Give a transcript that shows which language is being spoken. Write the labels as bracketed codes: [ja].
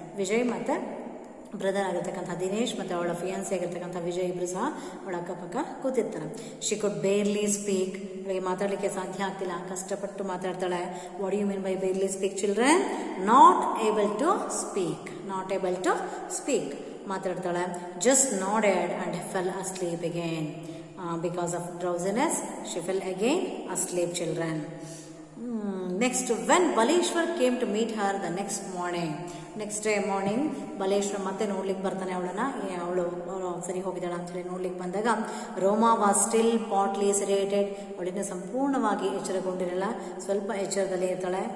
[kn] ವಿಜಯ್ ಮತ್ತೆ ಬ್ರದರ್ ಆಗಿರ್ತಕ್ಕಂಥ ದಿನೇಶ್ ಮತ್ತೆ ಅವಳ ಫಿಯಾನ್ಸಿ ಆಗಿರ್ತಕ್ಕಂಥ ವಿಜಯ್ ಇಬ್ರು ಸಹ ಅವಳ ಅಕ್ಕಪಕ್ಕ ಕೂತಿರ್ತಾರೆ. [en] she could barely speak, [kn] ಅವಳಿಗೆ ಮಾತಾಡಲಿಕ್ಕೆ ಸಾಧ್ಯ ಆಗ್ತಿಲ್ಲ, ಕಷ್ಟಪಟ್ಟು ಮಾತಾಡ್ತಾಳೆ. [en] What you mean by barely speak children? Not able to speak ಮಾತಾಡ್ತಾಳೆ. Just nodded and fell asleep again, because of drowsiness, she fell again asleep, children. Next, when Baleshwar came to meet her the next day morning, Baleshwar [kn] ಮತ್ತೆ ನೋಡ್ಲಿಕ್ಕೆ ಬರ್ತಾನೆ ಅವಳು ಸರಿ ಹೋಗಿದ್ದಾಳ ಅಂತ ಹೇಳಿ ನೋಡ್ಲಿಕ್ಕೆ ಬಂದಾಗ [en] Roma was still partly sedated. [kn] ಅವಳಿನ ಸಂಪೂರ್ಣವಾಗಿ ಎಚ್ಚರಗೊಂಡಿರಲ್ಲ, ಸ್ವಲ್ಪ ಎಚ್ಚರದಲ್ಲಿ ಇರ್ತಾಳೆ.